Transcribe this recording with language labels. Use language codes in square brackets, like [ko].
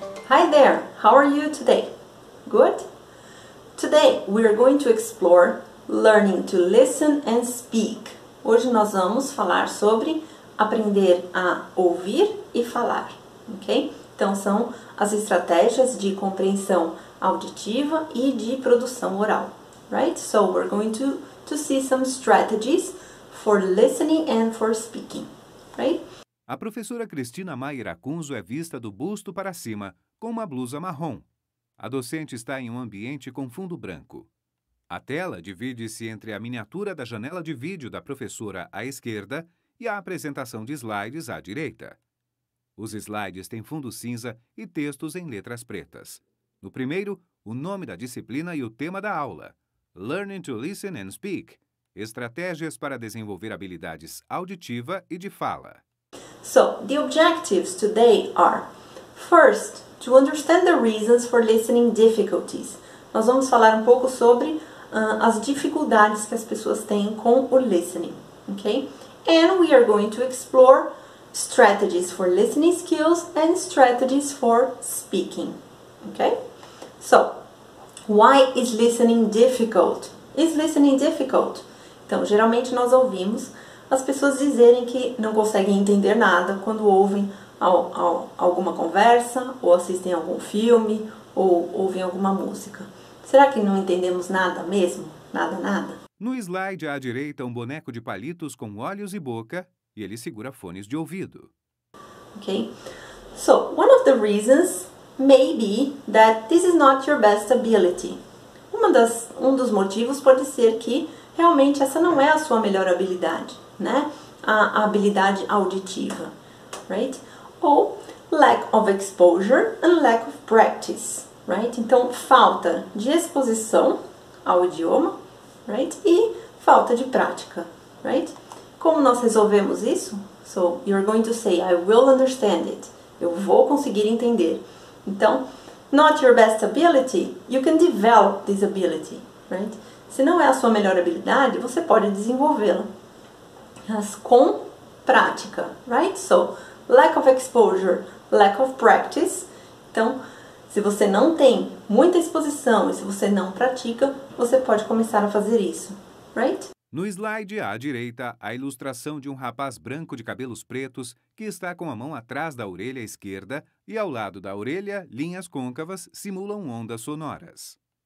[en] Hi there, how are you today? Good? Today we are going to explore learning to listen and speak. [pt] Hoje nós vamos falar sobre aprender a ouvir e falar, ok? Então são as estratégias de compreensão auditiva e de produção oral, right? [en] So we're going to see some strategies for listening and for speaking, right? [pt] A professora Cristina Maier Acunzo é vista do busto para cima, com uma blusa marrom. A docente está em um ambiente com fundo branco. A tela divide-se entre a miniatura da janela de vídeo da professora à esquerda e a apresentação de slides à direita. Os slides têm fundo cinza e textos em letras pretas. No primeiro, o nome da disciplina e o tema da aula: [en] Learning to Listen and Speak. [pt] Estratégias para desenvolver habilidades auditiva e de fala. [en] So, the objectives today are: first, to understand the reasons for listening difficulties. [pt] Nós vamos falar um pouco sobre as dificuldades que as pessoas têm com o listening, ok? [en] And we are going to explore strategies for listening skills and strategies for speaking, okay? So, why is listening difficult? Is listening difficult? [pt] Então, geralmente nós ouvimos as pessoas dizerem que não conseguem entender nada quando ouvem alguma conversa, ou assistem a algum filme, ou ouvem alguma música. Será que não entendemos nada mesmo? Nada? No slide à direita, um boneco de palitos com olhos e boca, e ele segura fones de ouvido. [en] Okay, so one of the reasons may be that this is not your best ability. [pt] Um dos motivos pode ser que realmente essa não é a sua melhor habilidade, né? A habilidade auditiva, right? Ou [en] lack of exposure and lack of practice, right? [pt] Então, falta de exposição ao idioma, right? E falta de prática, right? Como nós resolvemos isso? [en] So, you're going to say, I will understand it. [pt] Eu vou conseguir entender. Então, [en] not your best ability, you can develop this ability, right? [pt] Se não é a sua melhor habilidade, você pode desenvolvê-la. Mas com prática, right? [en] So, lack of exposure, lack of practice. [pt] Então, se você não tem muita exposição e se você não pratica, você pode começar a fazer isso, right? No slide à direita, a ilustração de um rapaz branco de cabelos pretos que está com a mão atrás da orelha esquerda e ao lado da orelha, linhas côncavas simulam ondas sonoras.